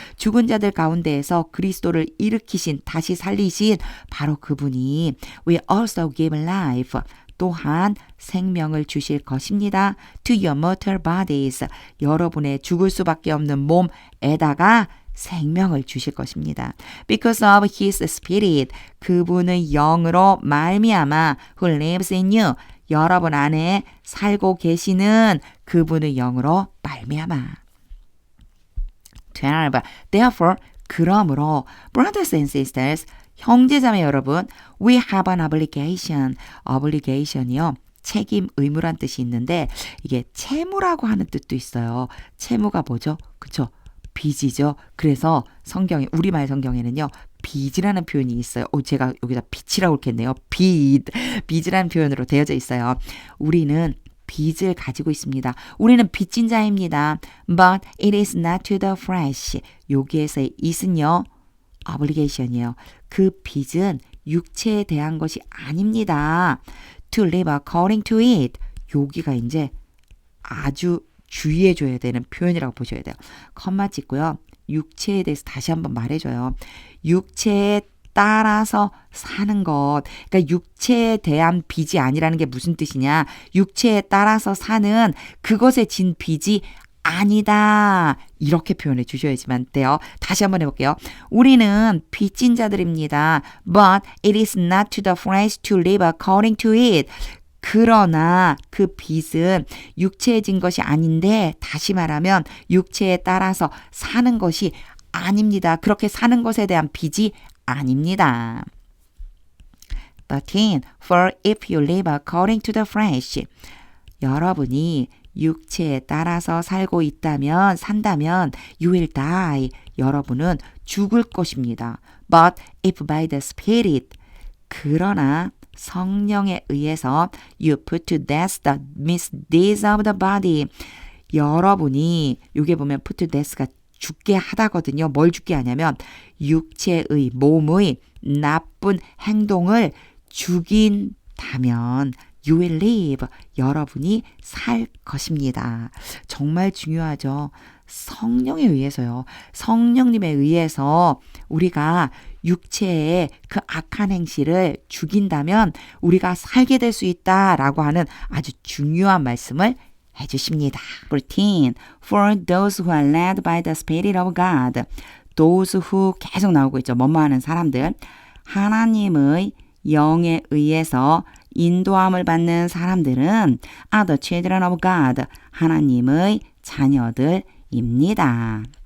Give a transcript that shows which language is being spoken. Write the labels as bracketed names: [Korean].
[Korean] 죽은 자들 가운데에서 그리스도를 일으키신, 다시 살리신 바로 그분이 [English] We also give life. [Korean] 또한 생명을 주실 것입니다. [English] To your mortal bodies. [Korean] 여러분의 죽을 수밖에 없는 몸에다가 생명을 주실 것입니다. [English] Because of his spirit. [Korean] 그분의 영으로 말미암아 [English] who lives in you. [Korean] 여러분 안에 살고 계시는 그분의 영으로 말미암아. 12. [English] Therefore, [Korean] 그러므로 [English] brothers and sisters, [Korean] 형제자매 여러분, [English] we have an obligation. [Korean] obligation이요. 책임, 의무란 뜻이 있는데 이게 채무라고 하는 뜻도 있어요. 채무가 뭐죠? 그쵸? 빚이죠. 그래서 성경에, 우리말 성경에는요. 빚이라는 표현이 있어요. 제가 여기다 빚이라고 했겠네요. 빚이라는 표현으로 되어져 있어요. 우리는 빚을 가지고 있습니다. 우리는 빚진 자입니다. [English] But it is not to the flesh. [Korean] 여기에서의 it은요. obligation이에요. 그 빚은 육체에 대한 것이 아닙니다. [English] To live according to it. [Korean] 여기가 이제 아주 주의해줘야 되는 표현이라고 보셔야 돼요. 컴마 찍고요. 육체에 대해서 다시 한번 말해줘요. 육체에 따라서 사는 것. 그러니까 육체에 대한 빚이 아니라는 게 무슨 뜻이냐. 육체에 따라서 사는 그것에 진 빚이 아니다. 이렇게 표현해 주셔야지만 돼요. 다시 한번 해볼게요. 우리는 빚진 자들입니다. [English] But it is not to the flesh to live according to it. [Korean] 그러나 그 빚은 육체에 진 것이 아닌데 다시 말하면 육체에 따라서 사는 것이 아닙니다. 그렇게 사는 것에 대한 빚이 아닙니다. 13. [English] For if you live according to the flesh. [Korean] 여러분이 육체에 따라서 살고 있다면, 산다면 [English] you will die. [Korean] 여러분은 죽을 것입니다. [English] But if by the Spirit. [Korean] 그러나 성령에 의해서 [English] you put to death the misdeeds of the body. [Korean] 여러분이 여기 보면 put to death가 죽게 하다거든요. 뭘 죽게 하냐면 육체의 몸의 나쁜 행동을 죽인다면 [English] you will live. [Korean] 여러분이 살 것입니다. 정말 중요하죠. 성령에 의해서요. 성령님에 의해서 우리가 육체의 그 악한 행실을 죽인다면 우리가 살게 될 수 있다라고 하는 아주 중요한 말씀을 해주십니다. 14. [English] For those who are led by the Spirit of God. [Korean] Those who 계속 나오고 있죠. 뭐뭐 하는 사람들. 하나님의 영에 의해서 인도함을 받는 사람들은 [English] are the children of God. [Korean] 하나님의 자녀들입니다.